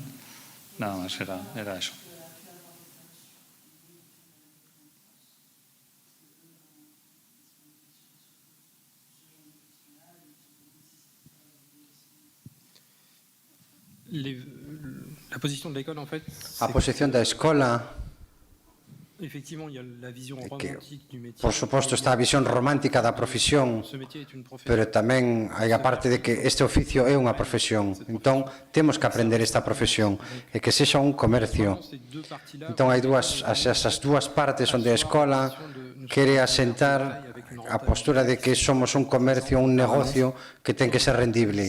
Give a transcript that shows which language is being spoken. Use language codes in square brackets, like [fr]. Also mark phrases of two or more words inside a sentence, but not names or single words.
[es] Nada más, era eso. La posición de [fr] l'école, en fait, [gl] A posición da escola, [fr] effectivement, il y a la vision romantique du métier. [gl] por suposto, está a visión romántica da profesión, pero tamén hai a parte de que este oficio é unha profesión. Entón, temos que aprender esta profesión e que sexa un comercio. Entón, hai esas dúas partes onde a escola quere asentar a postura de que somos un comercio, un negocio que ten que ser rendible.